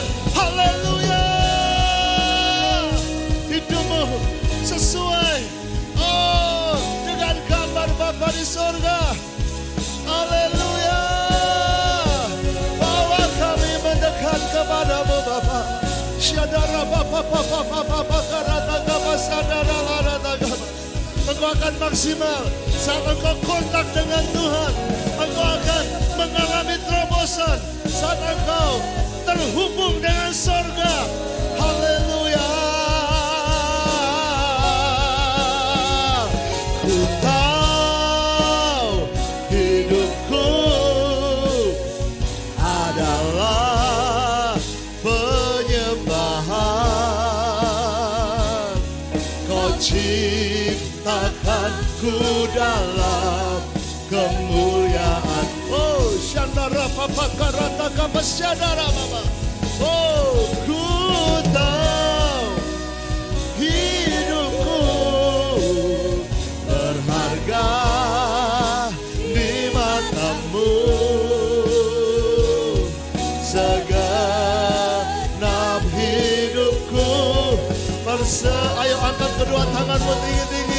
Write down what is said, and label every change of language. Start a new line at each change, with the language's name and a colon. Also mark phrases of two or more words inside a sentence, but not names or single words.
Indonesian: Haleluya. Hidupmu sesuai dengan gambar Bapa di surga. Haleluya. Bawa kami mendekat kepadamu Bapa. Syadara Bapa Bapa Bapa Bakarata Gapa Sadara Larata Gapa. Engkau akan maksimal saat engkau kontak dengan Tuhan. Engkau akan mengalami terobosan saat engkau terhubung dengan surga. Haleluya. Ku tahu hidupku adalah penyembahan. Kau ciptakanku dalam kemuliaan. Oh, Shandara Papa Karata Kapa Syadara Baba. Oh, ku tahu hidupku berharga di matamu. Segenap hidupku ayo angkat kedua tanganmu tinggi-tinggi.